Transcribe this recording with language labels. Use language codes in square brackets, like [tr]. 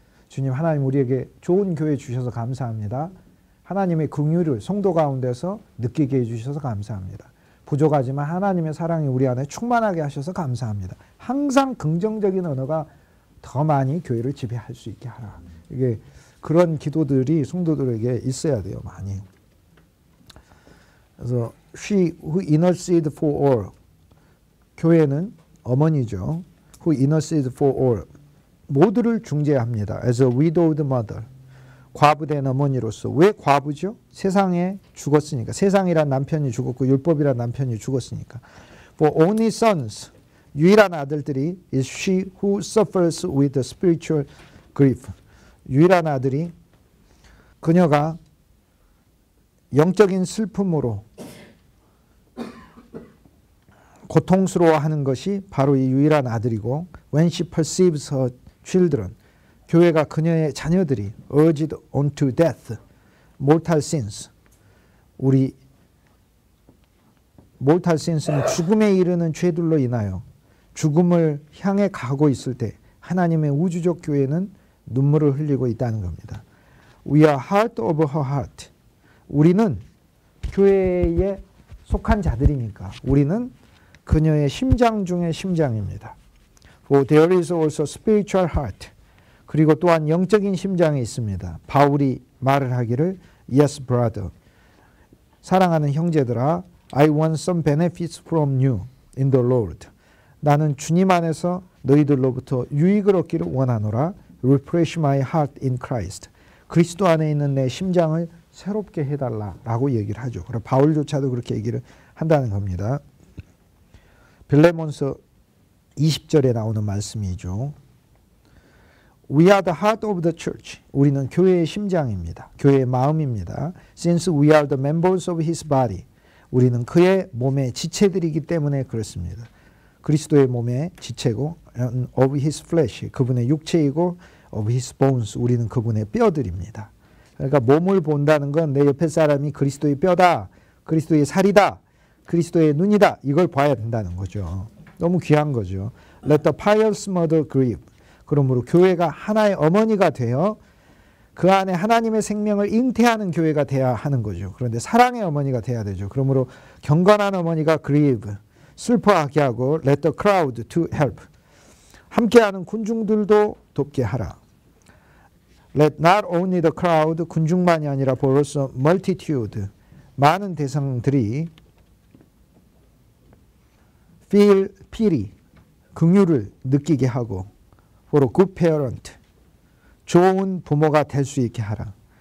[ko] 주님 하나님 우리에게 좋은 교회 주셔서 감사합니다. 하나님의 긍휼을 성도 가운데서 느끼게 해주셔서 감사합니다. 부족하지만 하나님의 사랑이 우리 안에 충만하게 하셔서 감사합니다. 항상 긍정적인 언어가 더 많이 교회를 지배할 수 있게 하라. 이게 그런 기도들이 성도들에게 있어야 돼요. 많이. 그래서 [en] She who intercede for all. [ko] 교회는 어머니죠. [en] Who intercede for all. [ko] 모두를 중재합니다. [en] As a widowed mother. [ko] 과부된 어머니로서. 왜 과부죠? 세상에 죽었으니까. 세상이란 남편이 죽었고 율법이란 남편이 죽었으니까. [en] For only sons. [ko] 유일한 아들들이 [en] is she who suffers with spiritual grief. [ko] 유일한 아들이 그녀가 영적인 슬픔으로 고통스러워하는 것이 바로 이 유일한 아들이고 [en] when she perceives her children [ko] 교회가 그녀의 자녀들이 [en] urged onto death mortal sins [ko] 우리 mortal sins는 죽음에 이르는 죄들로 인하여 죽음을 향해 가고 있을 때 하나님의 우주적 교회는 눈물을 흘리고 있다는 겁니다. [en] We are heart of her heart. [ko] 우리는 교회에 속한 자들이니까 우리는 그녀의 심장 중의 심장입니다. [en] For there is also spiritual heart. [ko] 그리고 또한 영적인 심장이 있습니다. 바울이 말을 하기를 [en] Yes, brother. [ko] 사랑하는 형제들아, [en] I want some benefits from you in the Lord. [ko] 나는 주님 안에서 너희들로부터 유익을 얻기를 원하노라. [en] Refresh my heart in Christ. [ko] 그리스도 안에 있는 내 심장을 새롭게 해달라라고 얘기를 하죠. 그리고 바울조차도 그렇게 얘기를 한다는 겁니다. 빌레몬서 20절에 나오는 말씀이죠. [en] We are the heart of the church. [ko] 우리는 교회의 심장입니다. 교회의 마음입니다. [en] Since we are the members of his body. [ko] 우리는 그의 몸의 지체들이기 때문에 그렇습니다. 그리스도의 몸의 지체고 [en] of his flesh. [ko] 그분의 육체이고 [en] of his bones. [ko] 우리는 그분의 뼈들입니다. 그러니까 몸을 본다는 건 내 옆에 사람이 그리스도의 뼈다. 그리스도의 살이다. 그리스도의 눈이다. 이걸 봐야 된다는 거죠. 너무 귀한 거죠. [en] Let the pious mother grieve. [ko] 그러므로 교회가 하나의 어머니가 되어 그 안에 하나님의 생명을 잉태하는 교회가 돼야 하는 거죠. 그런데 사랑의 어머니가 돼야 되죠. 그러므로 경건한 어머니가 grieve, 슬퍼하게 하고 [en] let the crowd to help. [ko] 함께하는 군중들도 돕게 하라. [en] Let not only the crowd, [ko] 군중만이 아니라 [en] but also multitude, [ko] 많은 대상들이 [en] feel pity, [ko] 긍휼을 느끼게 하고 [en] for a good parent, [ko] 좋은 부모가 될 수 있게 하라.